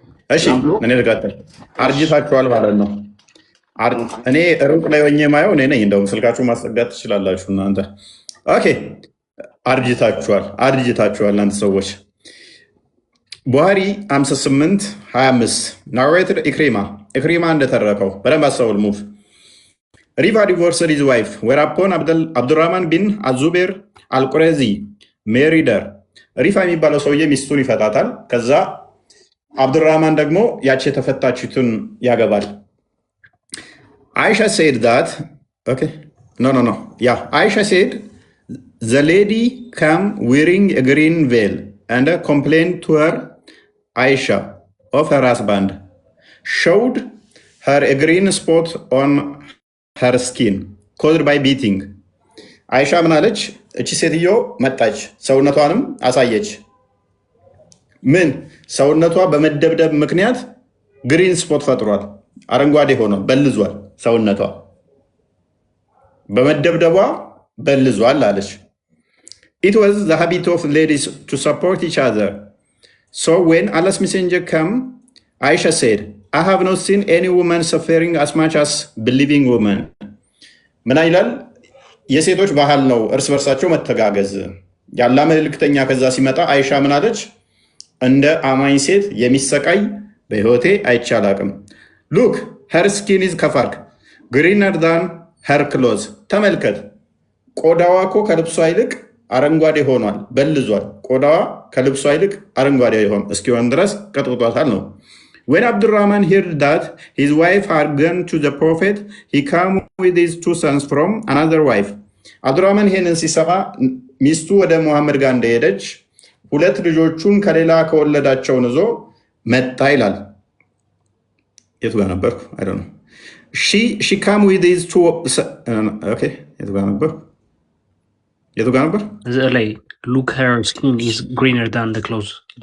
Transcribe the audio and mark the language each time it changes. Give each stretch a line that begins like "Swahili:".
Amharic: እሺ እኔ ልቀጥል። አርጅታችኋል ማለት ነው። እኔ ሩቅ ላይ ሆኜ ማየው እኔ ነኝ። እንደውም ስልካችሁ ማስጠጋት ትችላላችሁ እናንተ። ኦኬ አርጅታችኋል እናንተ ሰዎች። ቡሃሪ 58:25 ናሬትድ ኢክሪማ እንደተረከው በደንብ አስተውል። ሙቭ
English: Rifa divorced his wife, whereupon Abdurrahman bin Azubair al-Qurazi married her.
Amharic: ሪፋ የሚባለው ሰውዬ ሚስቱን ይፈታታል። ከዛ አብዱራህማን ደግሞ ያቺ የተፈታችቱን ያገባል።
English: Aisha said that, okay, no. Yeah, Aisha said, the lady came wearing a green veil and complained to her, Aisha, of her husband, showed her a green spot on her skin, caused by beating.
Amharic: አይሻ ምን አለች? እቺ ሴትዮ መጣች፣ ሰውነቷንም አሳየች። ምን ሰውነቷ በመደብደብ ምክንያት ግሪን ስፖት ፈጥሯል፣ አረንጓዴ ሆኖ በልዟል። ሰውነቷ በመደብደቧ በልዟል አለች።
English: It was the habit of ladies to support each other. So when Allah's messenger came, Aisha said, I have not seen any woman suffering as much as believing woman.
Amharic: ምን ይላል? የሴቶች ባህል ነው እርስ በርሳቸው መተጋገዝ። ያላ መልእክተኛ ከዛ ሲመጣ አይሻ ምን አለች? እንደ አማኝ ሴት የሚሰቃይ በህይወቴ አይቻላቅም። ሉክ
English: her skin is
Amharic: ከፋርክ
English: greener than her clothes.
Amharic: ተመልከት፣ ቆዳዋ እኮ ከልብሷ ይልቅ አረንጓዴ ሆኗል፣ በልዟል። ቆዳዋ ከልብሷ ይልቅ አረንጓዴ እስኪሆን ድረስ ቀጥቅጧታል ነው።
English: When Abdurrahman heard that his wife had gone to the prophet, he came with his 2 sons from another wife.
Amharic: Abdurrahman ይሄንን ሲሰማ ሚስቱ ወደ ሙሐመድ ጋር እንደሄደች 2 ልጆቹን ከሌላ ከወለዳቸውን ይዞ መጣ ይላል። የቱ ጋር ነበርኩ?
English: I don't know. She came with his 2 okay,
Amharic: የቱ ጋር ነበር? ላይ
English: look her skin is greener than the clothes.